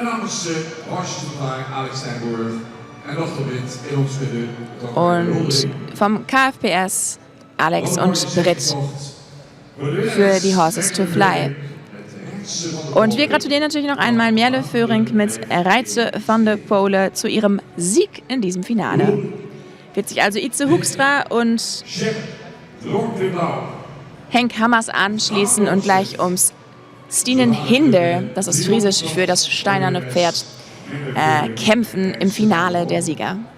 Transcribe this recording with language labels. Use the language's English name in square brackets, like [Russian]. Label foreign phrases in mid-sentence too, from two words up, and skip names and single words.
[German] Und vom KFPS Alex und Britt für die Horses to Fly. Und wir gratulieren natürlich noch einmal Merle Föhring mit Reize van de Pole zu ihrem Sieg in diesem Finale. Wird sich also Itze Hoekstra und Henk Hammers anschließen und gleich ums Stinen Hinder, das ist friesisch für das steinerne Pferd, kämpfen im Finale der Sieger.